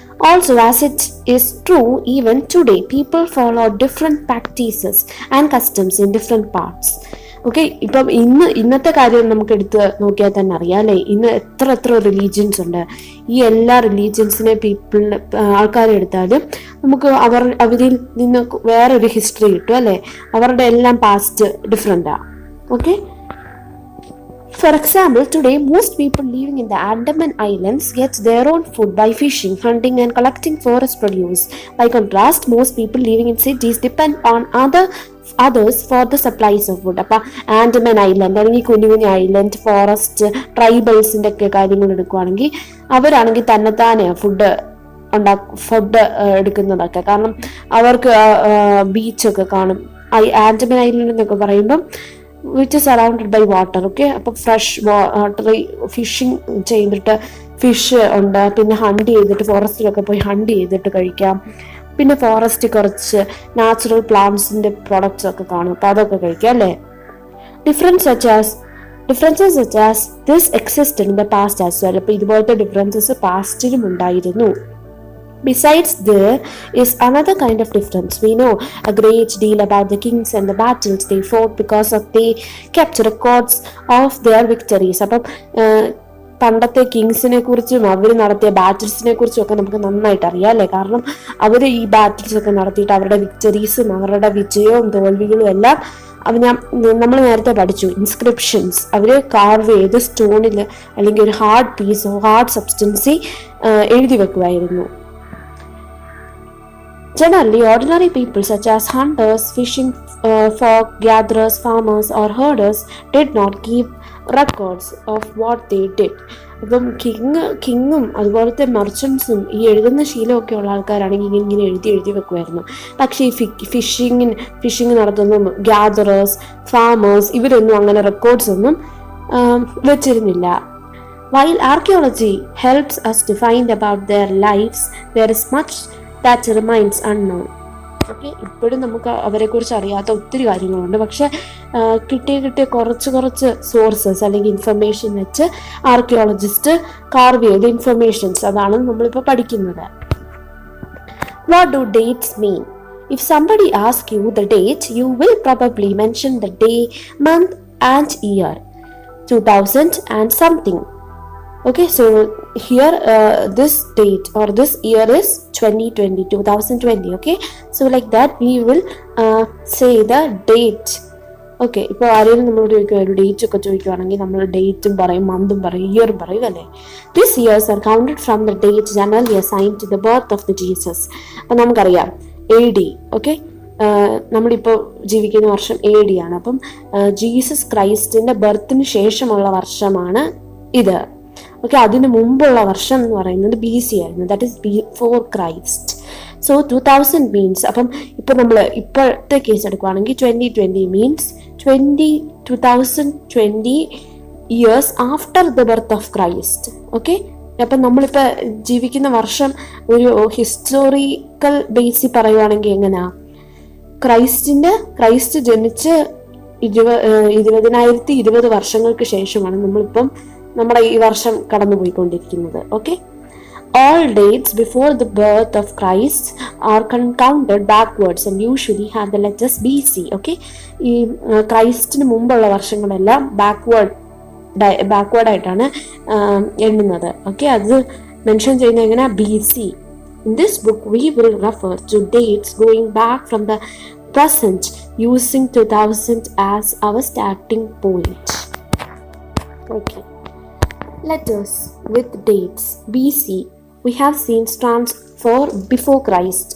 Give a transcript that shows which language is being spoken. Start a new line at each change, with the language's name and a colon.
English: Also, as it is true even today, people follow different practices and customs in different parts.
Malayalam: Okay, ഇപ്പം ഇന്നത്തെ കാര്യം നമുക്ക് എടുത്ത് നോക്കിയാൽ തന്നെ അറിയാം അല്ലേ, ഇന്ന് എത്ര റിലീജിയൻസ് ഉണ്ട്. ഈ എല്ലാ റിലീജിയൻസിനെ ആൾക്കാരെ എടുത്താലും നമുക്ക് അവരിൽ നിന്ന് വേറൊരു ഹിസ്റ്ററി കിട്ടും അല്ലേ. അവരുടെ എല്ലാം past ഡിഫറെൻ്റാ.
English: Okay, for example, today most people living in the Andaman Islands get their own food by fishing, hunting and collecting forest produce. By contrast, most people living in cities depend on others for the supplies of food.
Malayalam: അപ്പം Andaman island അല്ലെങ്കിൽ കുഞ്ഞു island, forest, ട്രൈബൽസിൻ്റെ ഒക്കെ കാര്യങ്ങൾ എടുക്കുകയാണെങ്കിൽ അവരാണെങ്കിൽ തന്നെത്താനെ food എടുക്കുന്നതൊക്കെ. കാരണം അവർക്ക് ബീച്ചൊക്കെ കാണും. ആൻഡമാൻ ഐലൻഡ് എന്നൊക്കെ പറയുമ്പം
English: Which is surrounded by water.
Malayalam: Okay, അപ്പം ഫ്രഷ് വാട്ടർ ഫിഷിങ് ചെയ്തിട്ട് ഫിഷ് ഉണ്ട്, പിന്നെ ഹണ്ട് ചെയ്തിട്ട് ഫോറസ്റ്റിലൊക്കെ പോയി ഹണ്ട് ചെയ്തിട്ട് കഴിക്കാം. പിന്നെ ഫോറസ്റ്റ് കുറച്ച് നാച്ചുറൽ പ്ലാന്റ്സിന്റെ പ്രൊഡക്ട്സ് ഒക്കെ കാണും, അപ്പൊ അതൊക്കെ കഴിക്കാം അല്ലേ.
English: Differences such as this existed in the past as well.
Malayalam: അപ്പൊ ഇതുപോലത്തെ ഡിഫറൻസസ് പാസ്റ്റിലും ഉണ്ടായിരുന്നു.
English: Besides, there is another kind of difference. We know a great deal about the kings and the battles they fought because they kept records of their victories.
Malayalam: അപ്പം പണ്ടത്തെ കിങ്സിനെ കുറിച്ചും അവർ നടത്തിയ ബാറ്റിൽസിനെ കുറിച്ചും ഒക്കെ നമുക്ക് നന്നായിട്ട് അറിയാം അല്ലേ. കാരണം അവർ ഈ ബാറ്റിൽസ് ഒക്കെ നടത്തിയിട്ട് അവരുടെ വിക്ടറീസും അവരുടെ വിജയവും തോൽവികളും എല്ലാം നമ്മൾ നേരത്തെ പഠിച്ചു. ഇൻസ്ക്രിപ്ഷൻസ് അവർ കാർവ് ചെയ്ത് സ്റ്റോണിൽ അല്ലെങ്കിൽ ഒരു ഹാർഡ് സബ്സ്റ്റൻസി എഴുതി വെക്കുമായിരുന്നു.
English: Generally, ordinary people such as hunters, fishing folk, gatherers, farmers or herders did not keep records of what they did.
Malayalam: അപ്പം കിങ്ങും അതുപോലത്തെ മെർച്ചൻസും ഈ എഴുതുന്ന ശീലമൊക്കെ ഉള്ള ആൾക്കാരാണെങ്കിൽ ഇങ്ങനെ എഴുതി വെക്കുമായിരുന്നു. പക്ഷേ ഈ ഫിഷിങ് നടത്തുന്ന ഗ്യാദറേഴ്സ്, ഫാമേഴ്സ് ഇവരൊന്നും അങ്ങനെ റെക്കോർഡ്സ് ഒന്നും വെച്ചിരുന്നില്ല.
English: While archaeology helps us to find about their lives, there is much that remains unknown.
Malayalam: Okay, ഇപ്പോഴും നമുക്ക് അവരെക്കുറിച്ച് അറിയാത്ത ഒത്തിരി കാര്യങ്ങളുണ്ട്. പക്ഷെ കിട്ടിയ കുറച്ച് സോഴ്സസ് അല്ലെങ്കിൽ ഇൻഫർമേഷൻ വെച്ച് ആർക്കിയോളജിസ്റ്റ് കാർവ് ചെയ്ത ഇൻഫർമേഷൻസ് അതാണ് നമ്മളിപ്പോൾ പഠിക്കുന്നത്.
English: What do dates mean? If somebody asks you the date, you will probably mention the day, month and year, 2000 and something. Okay, so here this date or this year is 2020. Okay, so like that we will say the date.
Malayalam: Okay, ഇപ്പോൾ ആരെങ്കിലും നമ്മളോട് ചോദിക്കുക ഒരു date ഒക്കെ ചോദിക്കുകയാണെങ്കിൽ നമ്മൾ ഡേറ്റും പറയും, മന്തും പറയും, ഇയറും പറയും അല്ലേ.
English: These years are counted from the date generally assigned to the birth of the Jesus.
Malayalam: അപ്പം നമുക്കറിയാം AD. ഓക്കെ, നമ്മളിപ്പോൾ ജീവിക്കുന്ന വർഷം AD ആണ്. അപ്പം ജീസസ് ക്രൈസ്റ്റിന്റെ ബർത്തിന് ശേഷമുള്ള വർഷമാണ് ഇത്. ഓക്കെ, അതിന് മുമ്പുള്ള വർഷം എന്ന് പറയുന്നത് BC ആയിരുന്നു.
English: That is before Christ. So 2000 means,
Malayalam: അപ്പം ഇപ്പം നമ്മൾ ഇപ്പോഴത്തെ കേസ് എടുക്കുകയാണെങ്കിൽ
English: 2020 means 2020 years after the birth of Christ.
Malayalam: Okay, അപ്പം നമ്മളിപ്പോൾ ജീവിക്കുന്ന വർഷം ഒരു ഹിസ്റ്റോറിക്കൽ ബേസിൽ പറയുവാണെങ്കിൽ എങ്ങനെയാ, ക്രൈസ്റ്റ് ജനിച്ച് 2020 വർഷങ്ങൾക്ക് ശേഷമാണ് നമ്മളിപ്പം നമ്മുടെ ഈ വർഷം കടന്നുപോയിക്കൊണ്ടിരിക്കുന്നത്.
English: Okay, all dates before the birth of Christ are counted backwards and usually have the letters BC.
Malayalam: Okay, ഈ ക്രൈസ്റ്റിന് മുമ്പുള്ള വർഷങ്ങളെല്ലാം ബാക്ക്വേർഡ് ആയിട്ടാണ് എണ്ണുന്നത്. ഓക്കെ, അത് മെൻഷൻ ചെയ്യുന്നത് എങ്ങനെ, BC.
English: In this book we will refer to dates going back from the present using 2000 as our starting point. Okay, letters with dates. BC we have seen stands for before Christ.